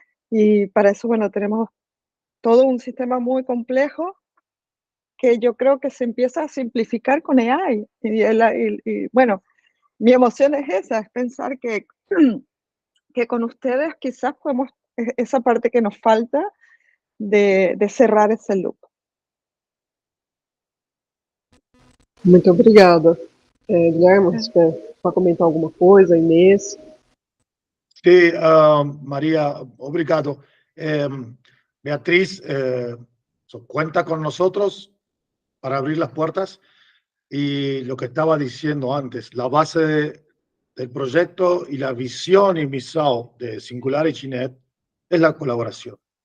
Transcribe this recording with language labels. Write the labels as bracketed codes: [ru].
[es] Y para eso, bueno, tenemos todo un sistema muy complejo que yo creo que se empieza a simplificar con AI. Y bueno, mi emoción es esa, es pensar que con ustedes quizás podemos, esa parte que nos falta de cerrar ese loop. [pt] Muito obrigada. Guilherme, você quer só comentar alguma coisa, Inês? [es] Sí, María, [pt] obrigado. [es] Beatriz, cuenta con nosotros para abrir las puertas, y lo que estaba diciendo antes, la base del proyecto y la visión y misión de SingularityNet es la colaboración.